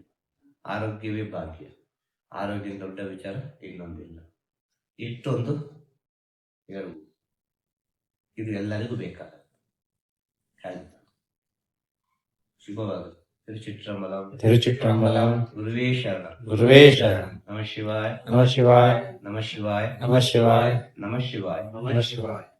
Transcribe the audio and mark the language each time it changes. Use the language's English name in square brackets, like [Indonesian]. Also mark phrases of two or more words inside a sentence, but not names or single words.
[Kannada] ಆರೋಗ್ಯವೇ ಭಾಗ್ಯ. ಆರೋಗ್ಯ ದೊಡ್ಡ ವಿಚಾರ ಇನ್ನೊಂದಿಲ್ಲ. ಇಷ್ಟೊಂದು ಹೇಳುವುದು ಇದು ಎಲ್ಲರಿಗೂ ಬೇಕಾದ. ಶುಭವಾಗಲಿ. ತಿರುಚಿಟ್ಟಂಬಲಂ. ಗುರುವೇ ಶರಣ. ಗುರುವೇ ಶರಣ. [Sanskrit] ನಮಃ ಶಿವಾಯ. ನಮಃ ಶಿವಾಯ. ನಮಃ ಶಿವಾಯ. ನಮಃ ಶಿವಾಯ. ನಮಃ ಶಿವಾಯ. ನಮಃ ಶಿವಾಯ.